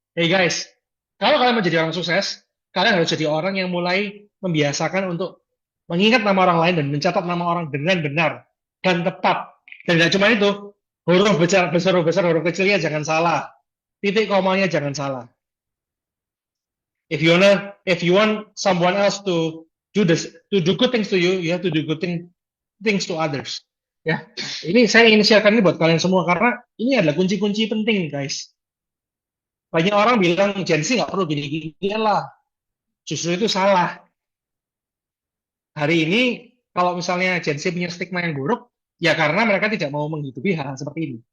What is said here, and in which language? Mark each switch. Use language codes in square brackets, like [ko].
[id] Hey guys, kalau kalian mau jadi orang sukses, kalian harus jadi orang yang mulai membiasakan untuk mengingat nama orang lain dan mencatat nama orang dengan benar dan tepat. Dan tidak cuma itu, huruf besar, huruf kecilnya jangan salah. Titik komanya jangan salah. [en] If you want someone else to do good things to you, you have to do good things to others. [id] Ya, ini saya ingin sharekan ini buat kalian semua karena ini adalah kunci-kunci penting, guys. Banyak orang bilang Gen Z nggak perlu gini-gini lah. Justru itu salah. Hari ini kalau misalnya Gen Z punya stigma yang buruk, ya karena mereka tidak mau menghidupi hal seperti ini.